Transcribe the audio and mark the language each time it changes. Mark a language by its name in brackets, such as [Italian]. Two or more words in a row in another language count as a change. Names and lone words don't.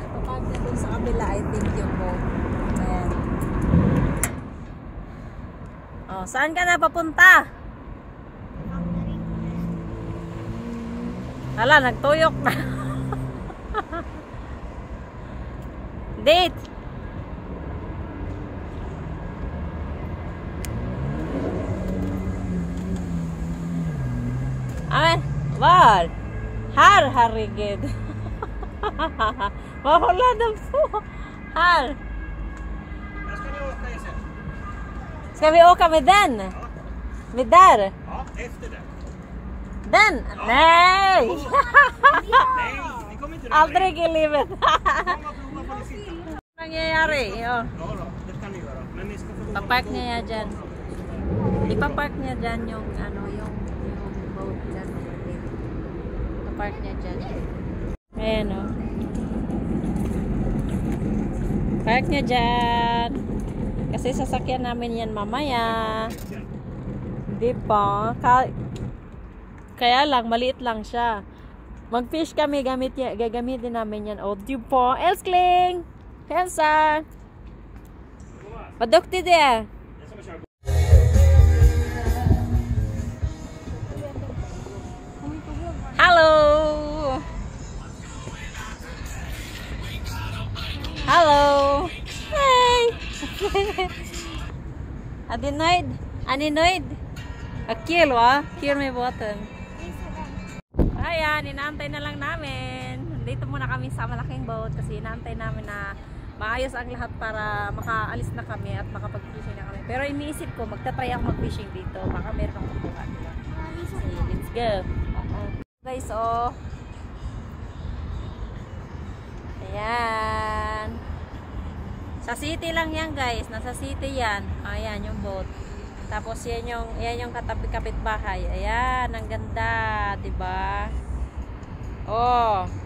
[Filipino] Ipapark niya dun sa kabila, [English] I think [Filipino] yung boat. Ayan. Saan ka na papunta? Hala, nagtuyok na. [English] Date! [Swedish] Var? Här, herregud. Vad håller de på? Här. Ska vi åka med den? Med där? Ja, efter den. Den? Nej! Nej, ni kommer inte Aldrig i livet. Många provar på det sitta. [Filipino] Vad nangyayari? [Swedish] Ja då, det kan ni göra. Men ni ska få [Filipino] Papark niya dyan. Ipapark niya dyan yung boat dyan. Papark niya dyan. Ayan o. Park niya dyan. Kasi sasakyan namin yan mamaya. Di ba? Kaya lang, maliit lang siya. Mag-fish kami, gagamitin namin yan. O, di ba? [Swedish] Elskling! Hälsa! Vad duktig du är! [English] Hello! Hello! [Swedish] Hey! Är du nöjd? Är ni nöjd? Vad kul va? Kul med båten. [Filipino] Ayan, inaantay na lang namin. Dito muna kami sa malaking boat kasi inaantay namin na maayos ang lahat para makaalis na kami at makapag-fishing na kami. Pero iniisip ko, magta-try ako mag-fishing dito. Baka meron akong kukuha. Diba? [English] Let's go! [Filipino] Guys, oh. Ayan. Sa city lang yan, guys. Nasa city yan. Ayan, yung boat. Tapos yan yung katabi-kapit bahay. Ayan, ang ganda, 'di ba? Oh.